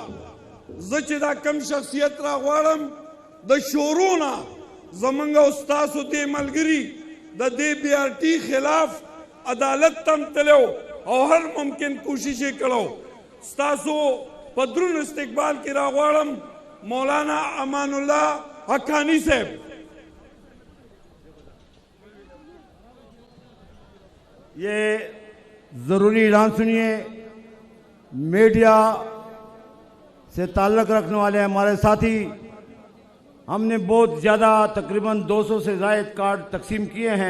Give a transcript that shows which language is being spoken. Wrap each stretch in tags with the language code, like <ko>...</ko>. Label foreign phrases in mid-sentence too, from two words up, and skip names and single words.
<ps>زه چې دا کم شخصیت راغواړم د شورو نه زموږ او ستاسو دې ملګري د دې BRT خلاف عدالت تم تلو او هر ممکن کوشش یې کړو. ستاسو په دروند استقبال کې راغواړم مولانا امان الله حقانی صاحب.</ps> <ur>یہ ضروری اعلان سنیے. میڈیا سے تعلق رکھنے والے ہمارے ساتھی، ہم نے بہت زیادہ تقریباً 200 سے زائد کارڈ تقسیم کیے ہیں.</ur>